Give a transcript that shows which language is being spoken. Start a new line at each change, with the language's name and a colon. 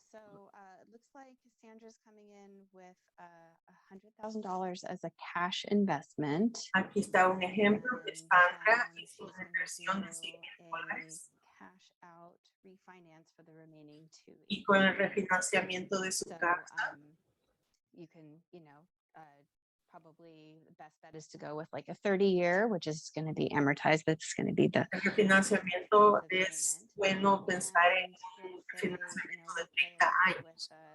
English: So it looks like Cassandra's coming in with $100,000 as a cash investment.
Spanish: Aquí está un ejemplo de Sandra y su inversión de $100,000
English: cash out refinance for the remaining 2
Spanish: y con el refinanciamiento de su
English: So,
Spanish: casa.
English: you can, probably the best bet is to go with like a 30-year, which is going to be amortized. That's going to be the
Spanish: El refinanciamiento es bueno pensar en un refinanciamiento de 30 años